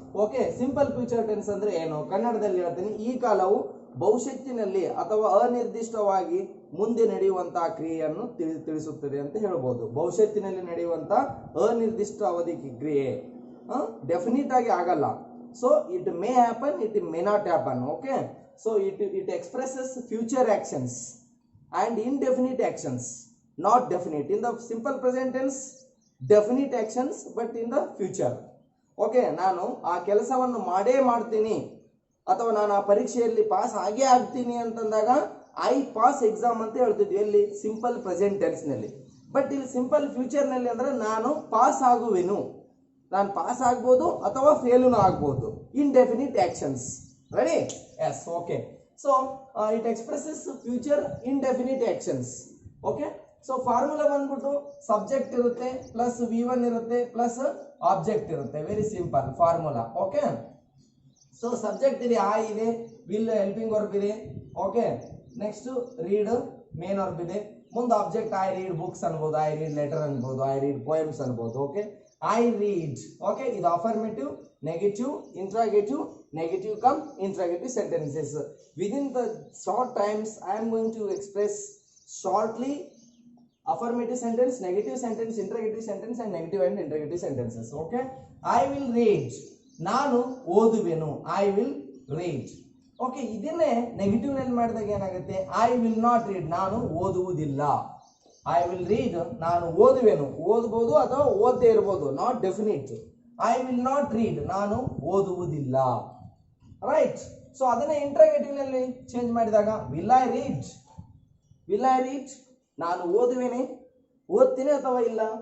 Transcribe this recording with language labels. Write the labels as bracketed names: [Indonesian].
[Kannada] Okay, simple future tense ಅಂದರೆ ಏನು ಕನ್ನಡದಲ್ಲಿ ಹೇಳ್ತೀನಿ. ಈ ಕಾಲವು ಭವಿಷ್ಯತ್ತಿನಲ್ಲಿ ಅಥವಾ ಅನಿರ್ದಿಷ್ಟವಾಗಿ ಮುಂದೆ ನಡೆಯುವಂತಹ ಕ್ರಿಯೆಯನ್ನು ತಿಳಿಸುತ್ತದೆ ಅಂತ ಹೇಳ್ಬೋದು. ಭವಿಷ್ಯತ್ತಿನಲ್ಲಿ ನಡೆಯುವಂತಹ ಅನಿರ್ದಿಷ್ಟ ಅವಧಿ ಕ್ರಿಯೆ ಡೆಫಿನಿಟ್ ಆಗಿ ಆಗಲ್ಲ. [English] So it may happen, it may not happen. Okay, so it expresses future actions and indefinite actions, not definite. In the simple present tense definite actions, but in the future. [Kannada] Okay, ನಾನು ಆ ಕೆಲಸವನ್ನು ಮಾಡೇ ಮಾಡ್ತೀನಿ ಅಥವಾ ನಾನು ಆ ಪರೀಕ್ಷೆಯಲ್ಲಿ pass ಆಗೇ ಆಗ್ತೀನಿ ಅಂತಂದಾಗ [English] I pass exam [Kannada] ಅಂತ ಹೇಳ್ತಿದ್ವಿ ಎಲ್ಲಿ ಸಿಂಪಲ್ ಪ್ರೆಸೆಂಟ್ ಟೆನ್ಸ್ನಲ್ಲಿ. ಬಟ್ ಇಲ್ಲಿ ಸಿಂಪಲ್ ಫ್ಯೂಚರ್ನಲ್ಲಿ ಅಂದರೆ ನಾನು ಪಾಸ್ ಆಗುವೆನು, ನಾನು ಪಾಸ್ ಆಗ್ಬೋದು ಅಥವಾ ಫೇಲೂನು ಆಗ್ಬೋದು. [English] Indefinite actions. Ready? Yes. Okay, so it expresses future indefinite actions. [Kannada] Okay, so formula ಬಂದ್ಬಿಟ್ಟು ಸಬ್ಜೆಕ್ಟ್ ಇರುತ್ತೆ ಪ್ಲಸ್ V1 ಇರುತ್ತೆ ಪ್ಲಸ್ ಆಬ್ಜೆಕ್ಟ್ ಇರುತ್ತೆ. [English] Very simple formula. Okay, so subject ಇದೆ, I ಇದೆ, will helping verb ಇದೆ. Okay, next read main verb ಇದೆ. ಮುಂದೆ ಆಬ್ಜೆಕ್ಟ್ ಐ ರೀಡ್ ಬುಕ್ಸ್ ಅನ್ಬೋದು, I read letter ಅನ್ಬೋದು, I read poems ಅನ್ಬೋದು. Okay, I read. Okay, ಇದು affirmative, negative, interrogative, negative come interrogative sentences. Within the short times I am going to express shortly affirmative sentence, negative sentence, interrogative sentence and negative and interrogative sentences. Okay, I will read. [Kannada] ನಾನು ಓದುವೆನು, [English] I will read. [Kannada] Okay, ಇದನ್ನೇ negative ನಲ್ಲಿ ಮಾಡಿದಾಗ ಏನಾಗುತ್ತೆ, [English] I will not read, [Kannada] ನಾನು ಓದುವುದಿಲ್ಲ. [English] I will read, [Kannada] ನಾನು ಓದುವೆನು, ಓದಬಹುದು ಅಥವಾ ಓದದೇ ಇರಬಹುದು, not definite. [English] I will not read, [Kannada] ನಾನು ಓದುವುದಿಲ್ಲ. [English] Right? [Kannada] ಸೊ ಅದನ್ನ ಇಂಟ್ರಾಗೇಟಿವ್ ನಲ್ಲಿ ಚೇಂಜ್ ಮಾಡಿದಾಗ [English] will I read, will I read, [Kannada] ನಾನು ಓದುವೇನೆ, ಓದ್ತೀನಿ ಅಥವಾ ಇಲ್ಲ.